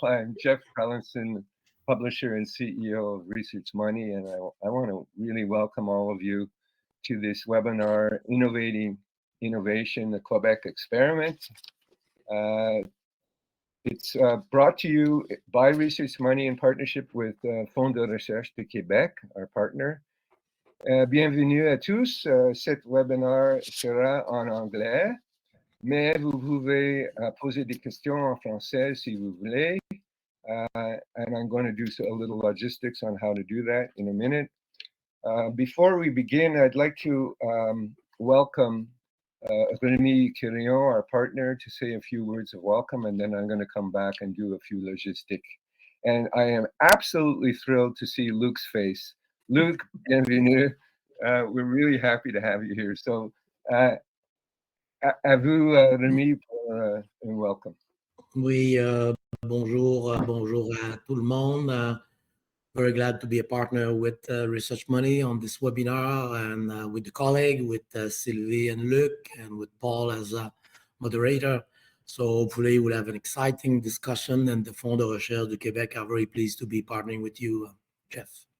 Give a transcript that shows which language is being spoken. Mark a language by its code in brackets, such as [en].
[en] I'm Jeff Collinson, publisher and CEO of Research Money, and I want to really welcome all of you to this webinar, Innovating Innovation, the Quebec Experiment. It's brought to you by Research Money in partnership with Fonds de Recherche de Québec, our partner. [fr] Bienvenue à tous. Cet webinar sera en anglais, mais vous pouvez poser des questions en français si vous voulez. [en] And I'm going to do a little logistics on how to do that in a minute. Before we begin, I'd like to welcome Rémi Quirion, our partner, to say a few words of welcome, and then I'm going to come back and do a few logistics. And I am absolutely thrilled to see Luke's face. Luke, [fr] bienvenue. [en] We're really happy to have you here. So, [fr] à vous, [en] Rémi, and welcome. [fr] Oui, bonjour à tout le monde. [en] Very glad to be a partner with Research Money on this webinar, and with the colleague, with Sylvie and Luc, and with Paul as a moderator. So hopefully we'll have an exciting discussion, and the Fonds de Recherche de Québec are very pleased to be partnering with you, Jeff.